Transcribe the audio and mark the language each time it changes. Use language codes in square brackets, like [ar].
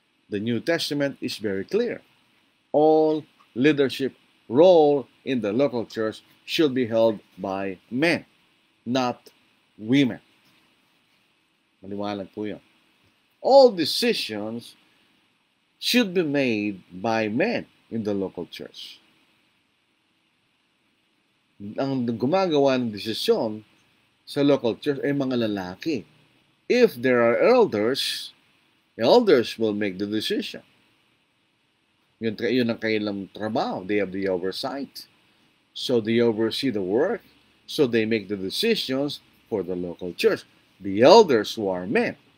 [en] The New Testament is very clear. All leadership role in the local church should be held by men, not women. [tl] Maliwanag po yun. [en] All decisions should be made by men in the local church. [tl] Ang gumagawa ng desisyon sa local church ay mga lalaki. [en] If there are elders, elders will make the decision. [tl] Yun ang kailang trabaho. [en] They have the oversight. So they oversee the work. So they make the decisions for the local church. The elders who are men.